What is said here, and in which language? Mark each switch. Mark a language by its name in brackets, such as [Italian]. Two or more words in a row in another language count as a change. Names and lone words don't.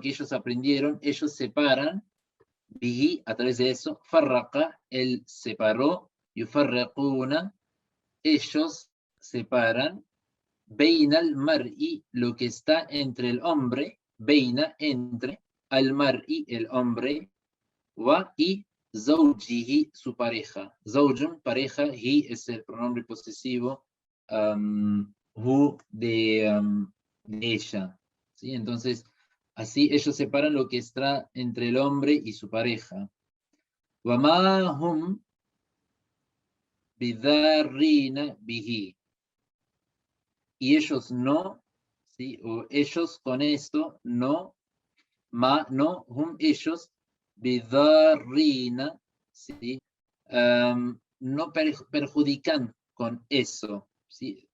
[Spanish] que ellos aprendieron, ellos separan, bihi, a través de eso, farraqa, él separó, yufarriquna, ellos separan, [Arabic] بين المرء, [Spanish] lo que está entre el hombre, beina, entre, [Arabic] المرء, [Spanish] el hombre, wa, y zawjihi, su pareja. Zawjun, pareja, hi es el pronombre posesivo, hu de ella. ¿Sí? Entonces, así ellos separan lo que está entre el hombre y su pareja. [Arabic] وما هم بضارين به. [Spanish] Y ellos no, ¿sí? O ellos con esto no, no, ellos, bidarrina, ¿sí? No perjudican con eso, ¿sí?